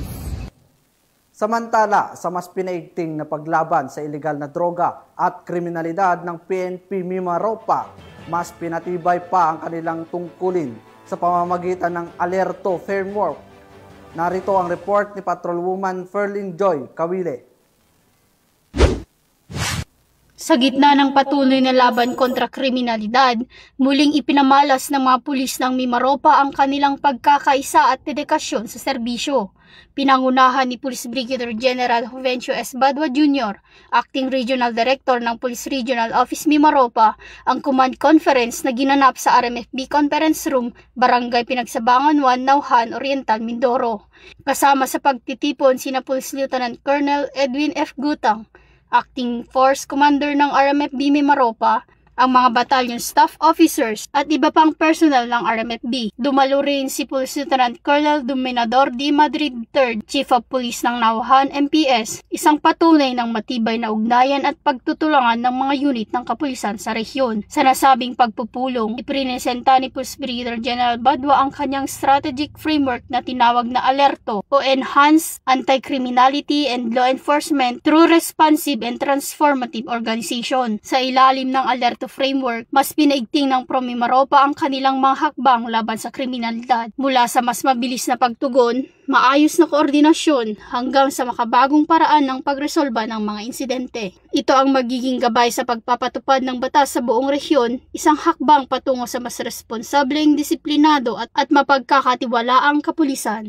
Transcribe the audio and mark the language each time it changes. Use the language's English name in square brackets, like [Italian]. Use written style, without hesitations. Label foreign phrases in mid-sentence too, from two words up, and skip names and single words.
[Filipino] Samantala, sa mas pinaigting na paglaban sa ilegal na droga at kriminalidad ng PNP Mimaropa, mas pinatibay pa ang kanilang tungkulin sa pamamagitan ng Alerto Framework. Narito ang report ni Patrolwoman Ferlyn Joy Kawile. Sa gitna ng patuloy na laban kontra kriminalidad, muling ipinamalas ng mga pulis ng Mimaropa ang kanilang pagkakaisa at dedikasyon sa serbisyo. Pinangunahan ni Police Brigadier General Juvencio S. Badua Jr., [English] Acting Regional Director [Filipino] ng Police Regional Office Mimaropa, ang [English] command conference [Filipino] na ginanap sa RMFB Conference Room, Barangay Pinagsabangan 1, Nauhan, Oriental, Mindoro. Kasama sa pagtitipon sina Police Lieutenant Colonel Edwin F. Gutang, [English] Acting Force Commander [Filipino] ng RMFB Mimaropa, ang mga [English] battalion staff officers [Filipino] at iba pang personal ng RMFB. Dumalo rin si Police Lieutenant Colonel Dominador D. Madrid III, Chief of Police ng Nauhan, MPS, isang patunay ng matibay na ugnayan at pagtutulungan ng mga unit ng kapulisan sa rehiyon. Sa nasabing pagpupulong, iprinesenta ni Police Brigadier General Badua ang kanyang [English] strategic framework [Filipino] na tinawag na Alerto o Enhanced Anti-Criminality and Law Enforcement through Responsive and Transformative Organization. Sa ilalim ng Alerto framework, mas pinaigting ng Pro Mimaropa ang kanilang mga hakbang laban sa kriminalidad. Mula sa mas mabilis na pagtugon, maayos na koordinasyon, hanggang sa makabagong paraan ng pagresolba ng mga insidente. Ito ang magiging gabay sa pagpapatupad ng batas sa buong rehiyon, isang hakbang patungo sa mas responsableng, disiplinado at mapagkakatiwalaang kapulisan.